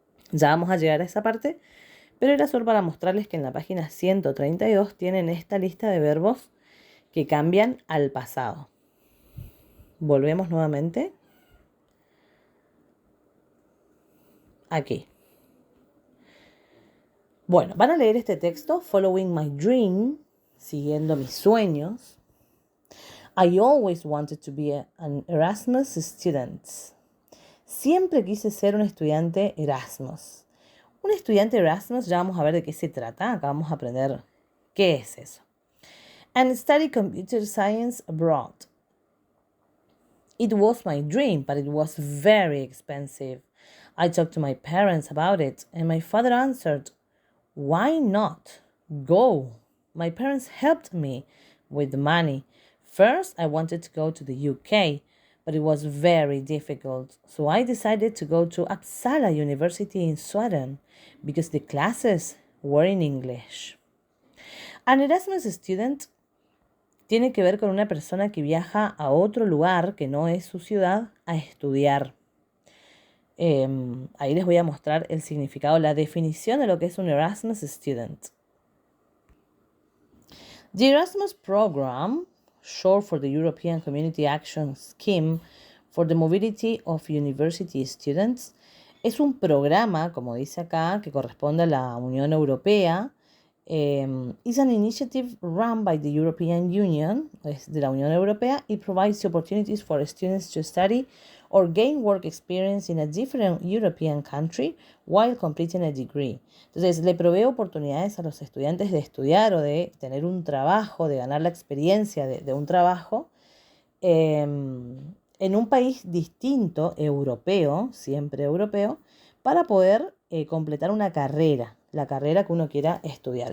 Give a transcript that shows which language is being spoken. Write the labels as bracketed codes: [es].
[es] Ya vamos a llegar a esa parte, pero era solo para mostrarles que en la página 132 tienen esta lista de verbos que cambian al pasado. Volvemos nuevamente. Aquí. Bueno, van a leer este texto, Following My Dream, siguiendo mis sueños. [en] I always wanted to be an Erasmus student. [es] Siempre quise ser un estudiante Erasmus. Un estudiante Erasmus, ya vamos a ver de qué se trata. Acá vamos a aprender qué es eso. [en] And study computer science abroad. It was my dream, but it was very expensive. I talked to my parents about it, and my father answered, Why not? Go. My parents helped me with the money. First, I wanted to go to the UK, but it was very difficult. So I decided to go to Uppsala University in Sweden because the classes were in English. [es] An Erasmus student tiene que ver con una persona que viaja a otro lugar que no es su ciudad a estudiar. Ahí les voy a mostrar el significado, la definición de lo que es un Erasmus student. [en] The Erasmus Program, short for the European Community Action Scheme for the Mobility of University Students, [es] es un programa, como dice acá, que corresponde a la Unión Europea. [en] Is an initiative run by the European Union, [es] es de la Unión Europea. [en] It provides opportunities for students to study or gain work experience in a different European country while completing a degree. [es] Entonces, le provee oportunidades a los estudiantes de estudiar o de tener un trabajo, de ganar la experiencia de un trabajo en un país distinto, europeo, siempre europeo, para poder completar una carrera, la carrera que uno quiera estudiar.